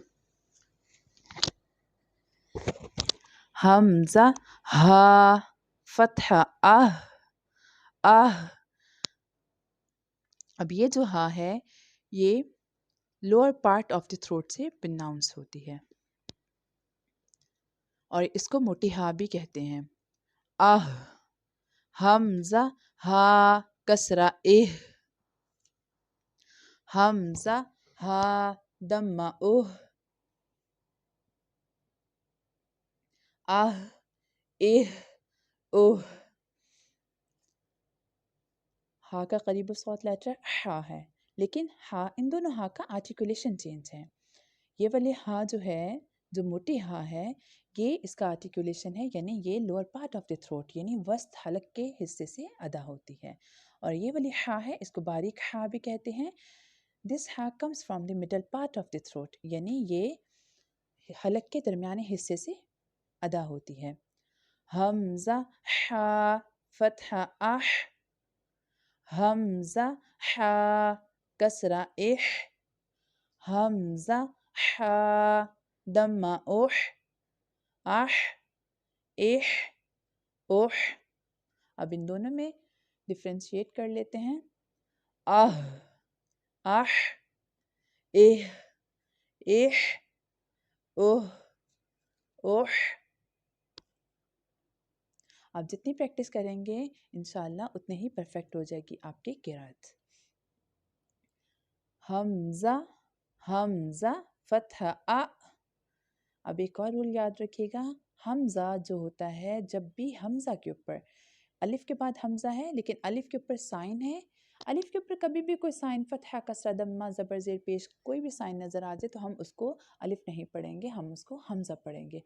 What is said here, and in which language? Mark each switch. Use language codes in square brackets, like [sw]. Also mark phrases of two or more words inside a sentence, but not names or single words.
[ur] حمزہ، ہا، فتحہ آہ، آہ. اب یہ جو ہا ہے یہ [en] lower part of the throat [ur] سے پروناؤنس ہوتی ہے، اور اس کو موٹی ہا بھی کہتے ہیں. آہ. حمزہ، ہا، کسرہ اہ، حمزہ، ہا، دمہ اوہ، آہ، اہ، اوہ. ہا کا قریب الصوت لیٹر ہا ہے، لیکن ہا، ان دونوں ہا کا آرٹیکولیشن چینج ہے. یہ والی ہا جو ہے، جو موٹی ہا ہے، یہ اس کا آرٹیکولیشن ہے، یعنی یہ [en] lower part of the throat [ur] یعنی وسط حلق کے حصے سے ادا ہوتی ہے. اور یہ والی ہا ہے، اس کو باریک ہا بھی کہتے ہیں. [en] This ha comes from the middle part of the throat, [ur] یعنی یہ حلق کے درمیانے حصے سے ادا ہوتی ہے. حمزہ، ہا، فتحہ اح، حمزہ، ہا، کسرہ اح، حمزہ، ہا، دمہ اوح، اح، اح، اوح. اب ان دونوں میں ڈفرینشیٹ کر لیتے ہیں. آہ، اح، اہ، اح، اوہ، اوح. آپ جتنی پریکٹس کریں گے انشاءاللہ اتنے ہی پرفیکٹ ہو جائے گی آپ کی قرأت. حمزہ، حمزہ، فتحہ آ. اب ایک اور رول یاد رکھیے گا، حمزہ جو ہوتا ہے جب بھی حمزہ کے اوپر الف کے بعد حمزہ ہے لیکن الف کے اوپر سائن ہے، الف کے اوپر کبھی بھی کوئی سائن فتحہ کسرہ دمہ زبر زیر پیش کوئی بھی سائن نظر آ جائے تو ہم اس کو الف نہیں پڑھیں گے، ہم اس کو حمزہ پڑھیں گے۔